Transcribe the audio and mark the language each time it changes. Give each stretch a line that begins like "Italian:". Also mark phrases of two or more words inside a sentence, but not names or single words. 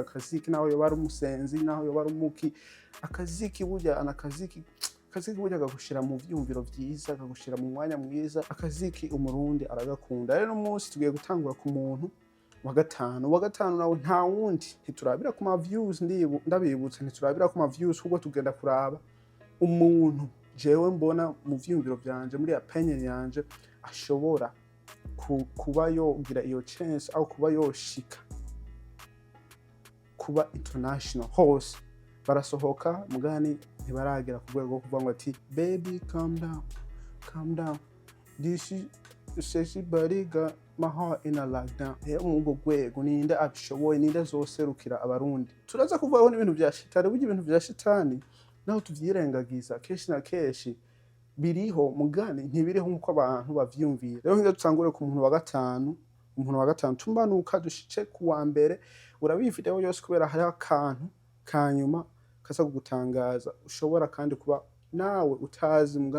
Rundi: akaziki naho yoba ari umusenzi naho yoba ari umuki akaziki burya anakaziki burya gagushira mu vyumviro vyiza gagushira mu mwanya mwiza akaziki umurundi aragakunda rero umunsi tugiye gutangura ku muntu wa gatanu nawe nta wundi ntiturabira ku ma views ndabibutse ntiturabira ku ma views kuko tugenda kuraba umuntu jewe mbona mu vyumviro vyanje muri opinion yanje ashobora kuba yogira iyo chance au kuba yoshika kuba international hose barasohoka mugani ntibaragera ku rwego kuvuga ngo ati
English: baby calm down this is sexy body got my heart in a lockdown
Rundi: mu rwego ninde abishoboye ninde zoserukira abarundi turaza kuvaho n'ibintu vya shitani burya ibintu vya shitani naho tuvyirengagiza keshi na keshi biriho mugani ntibiriho nkuko abantu bavyumvira rero ngiye dutangure ku muntu wa gatanu tumbanuka dushice kuwa mbere urabifiteho yose kubera hari akantu kanyuma kasa kugutangaza ushobora kandi kuba nawe utazi mugani